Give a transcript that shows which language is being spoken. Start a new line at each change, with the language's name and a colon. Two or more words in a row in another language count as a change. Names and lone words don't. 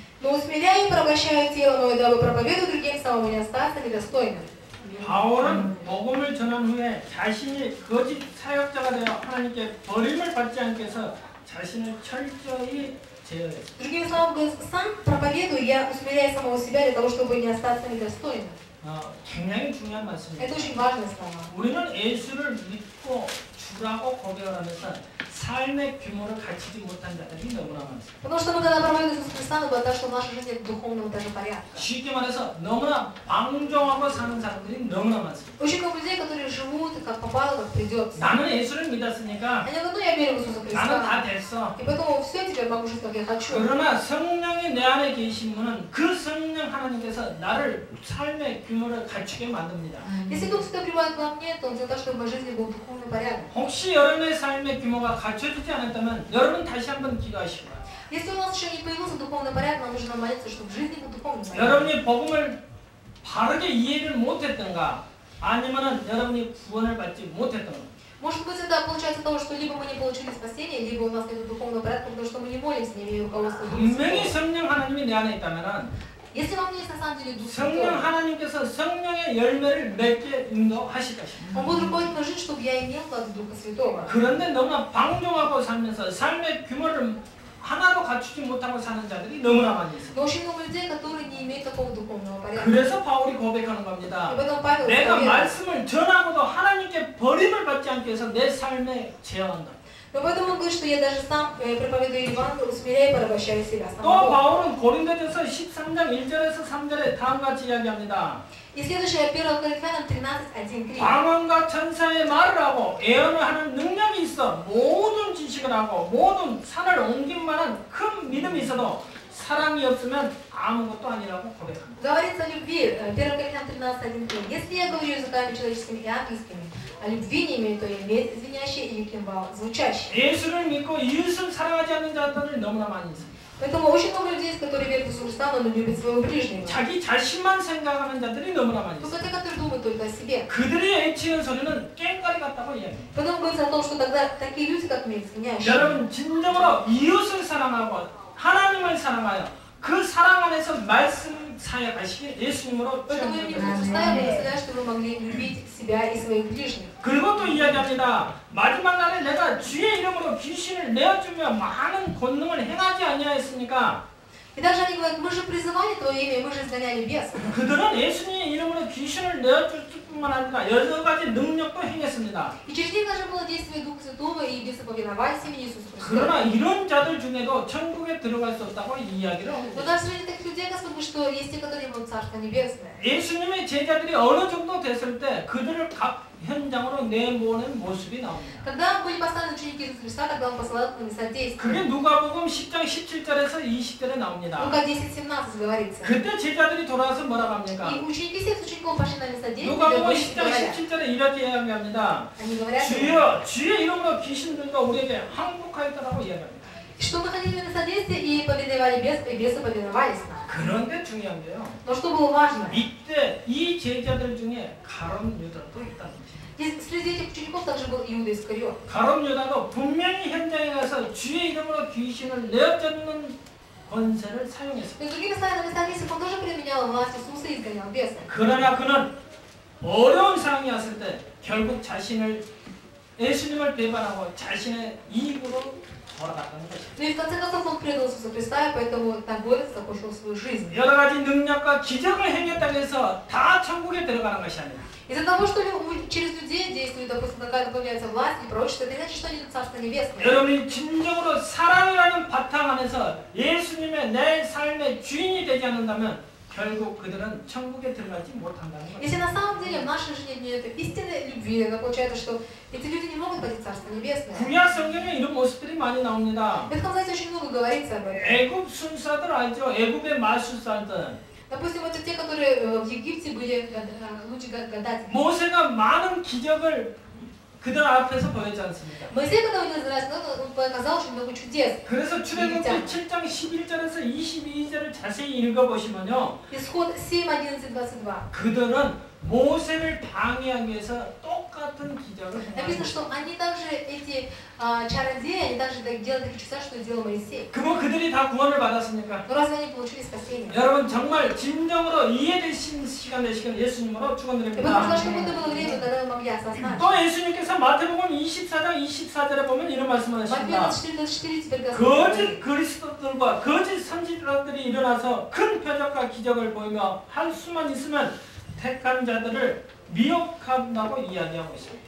Russian: Но усмиряя и порабощая тело мое, дабы проповедую другим, самому не остаться недостойным.
Korean: 바울은 복음을 전한 후에 자신이 거짓 사역자가 되어 하나님께 버림을 받지 않게 해서 자신을 철저히 제어했습니다.
Russian: Другими словами, говорит, сам проповедую, я усмиряю самого себя для того, чтобы не остаться недостойным.
Korean: 굉장히 중요한 말씀입니다.
Russian: Это очень важные слова.
Korean: 우리는 예수를 믿고 주라고 고백을 하면서 삶의 규모를 갖추지 못한 자들이 너무나 많습니다.
Russian: Потому что мы, когда проповедуем Иисуса Христа, мы говорим, что в нашей жизни в духовном даже порядке.
Korean: 쉽게 말해서 너무나 방종하고 사는 사람들이 너무나 많습니다.
Russian: Очень много людей, которые живут, как попало, как придется.
Korean: 나는 예수를 믿었으니까
Russian: Они говорят, ну я верю в Иисуса
Korean: 나는 다
Russian: Христа.
Korean: 됐어.
Russian: И поэтому все, теперь могу жить, как я хочу.
Korean: 그러나 성령이 내 안에 계신 분은 그 성령 하나님께서 나를 삶의 규모를 갖추게 만듭니다.
Russian: Если Дух Святой пребывает во мне, то Он для того, чтобы в моей жизни был духовный порядок.
Korean: 혹시 여러분의 삶의 규모가 갖춰지지 않았다면 여러분 다시 한번 기도하시고
Russian: Если у нас еще не появился духовный порядок, нам нужно молиться, чтобы в жизни был духовный порядок.
Korean: 여러분이 복음을 바르게 이해를 못했던가 아니면은 여러분이 구원을 받지 못했던가
Russian: Может быть, это получается того, что либо мы не получили спасения, либо у нас нет духовного порядка, потому что мы не молимся, не имея руководства Духа
Korean: 분명히
Russian: Святого.
Korean: 성령 하나님이 내 안에 있다면은
Russian: Если вам есть на самом деле Дух
Korean: 성령
Russian: Святой,
Korean: 하나님께서 성령의 열매를 맺게 인도하실 것입니다.
Russian: Он будет руководить мою жизнь, чтобы я имел плод Духа Святого.
Korean: 그런데 너무나 방종하고 살면서 삶의 규모를 하나도 갖추지 못하고 사는 자들이 너무나 많이 있습니다.
Russian: Но очень много людей, которые не имеют такого духовного порядка.
Korean: 그래서 바울이 고백하는
Russian: И
Korean: 겁니다.
Russian: поэтому Павел
Korean: 내가
Russian: исповедует.
Korean: 말씀을 전하고도 하나님께 버림을 받지 않게 해서 내 삶에 제어한다.
Russian: Но поэтому он говорит, что я даже сам проповедую Евангелие, усмиряя и порабощаю себя.
Korean: 또 바울은 고린도전서 13장 1절에서 3절에 다음과 같이 이야기합니다.
Russian: И следующее, 1 Коринфянам 13:1-3.
Korean: 방언과 천사의 말을 하고 예언을 하는 능력이 있어 모든 지식을 하고 모든 산을 옮길 만한 큰 믿음이 있어도 사랑이 없으면 아무것도 아니라고 고백합니다.
Russian: Говорится о любви, 1 Коринфянам 13:1-3. Если я говорю языками человеческими и ангельскими, а любви не имею, то я медь звенящий и кимвал звучащий.
Korean: 예수를 믿고 이웃을 사랑하지 않는 자들이 너무나 많이 있습니다.
Russian: Поэтому очень много людей, которые верят в Иисуса Христа, но не любят своего ближнего.
Korean: 자기 자신만 생각하는 자들이 너무나 많이
Russian: Только
Korean: 있습니다.
Russian: те, которые думают только о себе.
Korean: 그들이 외치는 소리는 깽가리 같다고 이야기합니다.
Russian: Потом говорится о том, что тогда такие люди, как мы, извиняющие.
Korean: 여러분 진정으로 이웃을 사랑하고 하나님을 사랑하여 그 사랑 안에서 말씀 사역하시기 예수님으로
Russian: Поэтому я не
Korean: 축원드립니다.
Russian: представляю, представляю, что вы могли любить себя и своих ближних.
Korean: 그리고 또 이야기합니다. 마지막 날에 내가 주의 이름으로 귀신을 내어주며 많은 권능을 행하지 아니하였습니까?
Russian: И также они говорят, мы же призывали Твое имя, мы же изгоняли бесов.
Korean: 그들은 예수님의 이름으로 귀신을 내어줄 뿐만 아니라 여러 가지 능력도 행했습니다.
Russian: И через них даже было действие Духа Святого, и бесы повиновались имени Иисуса Христа.
Korean: 그러나 이런 자들 중에도 천국에 들어갈 수 없다고 이야기를
Russian: Но
Korean: 합니다.
Russian: даже среди таких людей Господь говорит, что есть те, которые не будут Царство Небесное.
Korean: 예수님의 제자들이 어느 정도 됐을 때 그들을 각 현장으로 내모는 모습이 나옵니다.
Russian: Когда были поставлены ученики Иисуса Христа, когда Он посылал их на места действия.
Korean: 그게 누가복음 10장 17절에서 20절에 나옵니다.
Russian: Лука 10:17 говорится.
Korean: 그때 제자들이 돌아와서 뭐라고 합니까?
Russian: И ученики всех учеников пошли на места действия,
Korean: 누가복음
Russian: и
Korean: 10장
Russian: говорят,
Korean: 17절에 이렇게 이야기합니다.
Russian: они говорят,
Korean: 주여 주의 이름으로 귀신들과 우리에게 항복하였다라고 이야기합니다.
Russian: что мы ходили на места действия и повиновали бес, и бесы повиновались нам.
Korean: 그런데 중요한 게요.
Russian: Но что было важно?
Korean: 이때 이 제자들 중에 가룟 유다도 있다는 거죠.
Russian: И среди этих учеников также был Иуда Искариот.
Korean: 가룟 유다도 분명히 현장에 가서 주의 이름으로 귀신을 내어쫓는 권세를 사용했습니다.
Russian: И другими словами, на местах действия он тоже применял власть Иисуса и изгонял бесов.
Korean: 그러나 그는 어려운 상황이 왔을 때 결국 자신을 예수님을 배반하고 자신의 이익으로 돌아갔다는 것입니다.
Russian: Ну и в конце концов он предал Иисуса Христа, и поэтому торговец закончил свою жизнь.
Korean: 여러 가지 능력과 기적을 행했다고 해서 다 천국에 들어가는 것이 아니라
Russian: Из-за того, что через людей действует, допустим, какая-то появляется власть и прочее, это не значит, что они идут в Царство Небесное.
Korean: 여러분이 진정으로 사랑이라는 바탕 안에서 예수님의 내 삶의 주인이 되지 않는다면 결국 그들은 천국에 들어가지 못한다는 것입니다.
Russian: Если на самом деле в нашей жизни нет истинной любви, тогда получается, что эти люди не могут пойти в Царство Небесное.
Korean: 구약 성경에 이런 모습들이 많이 나옵니다.
Russian: В Ветхом Завете очень много говорится об этом.
Korean: 애굽 순사들 알죠? 애굽의 마술사들.
Russian: Допустим, это те, которые в Египте были лучшие гадатели.
Korean: 모세가 많은 기적을 그들 앞에서 보였지 않습니까?
Russian: Моисей, когда увидел израильский народ, он показал очень много чудес.
Korean: 그래서 출애굽기 7장 11절에서 22절을 자세히 읽어보시면요.
Russian: Исход 7, 11, 22.
Korean: 그들은 모세를 방해하기 위해서 똑같은 기적을
Russian: Написано,
Korean: 행합니다.
Russian: что они также, эти чародеи, они также делали такие чудеса, что делал Моисей.
Korean: 그뭐 그들이 다 구원을 받았습니까?
Russian: Но разве они получили спасение?
Korean: 여러분 정말 진정으로 이해되신 시간 되시길 예수님으로
Russian: И
Korean: 축원드립니다.
Russian: потому что это было время, когда мы могли осознать.
Korean: 또 예수님께서 마태복음 24장 24절에 보면 이런 말씀을
Russian: Матфея
Korean: 하십니다.
Russian: 24:24 теперь Господь
Korean: 거짓
Russian: говорит.
Korean: 그리스도들과 거짓 선지자들이 일어나서 큰 표적과 기적을 보이며 할 수만 있으면 택한 자들을 미혹한다고 이야기하고 있습니다.